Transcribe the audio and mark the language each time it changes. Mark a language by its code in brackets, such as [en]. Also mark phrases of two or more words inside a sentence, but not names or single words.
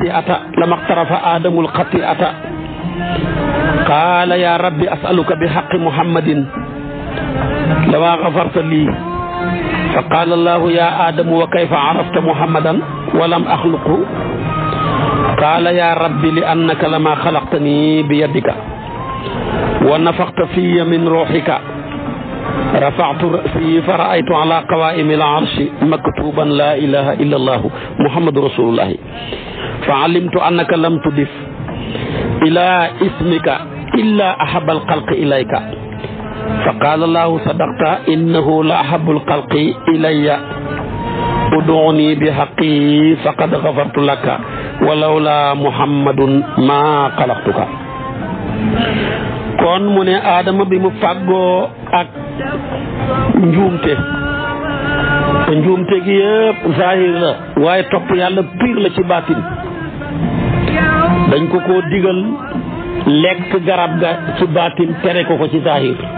[ar] خطيئة قال يا رب أسألك بحق محمد لما غفرت لي فقال الله يا آدم وكيف عرفت محمدا ولم أخلقه قال يا رب لأنك لما خلقتني بيدك ونفخت في من روحك رفعت رأسي فرأيت على قوائم العرش مكتوبا لا إله إلا الله محمد رسول الله فعلمت أنك لم تضف إلى اسمك إلا أحب الخلق إليك فقال الله صدقت إنه لأحب الخلق إلي ادعني بحق فقد غفرت لك ولولا محمد ما خلقتك. [wo] kon mu ne Adama bi mu fàggoo ak njuumte te njuumte gi yëpp zahir la waaye topp yàlla piir la ci baatin dañ ko digal lekk garab ga ci baatin tere ko ci zahir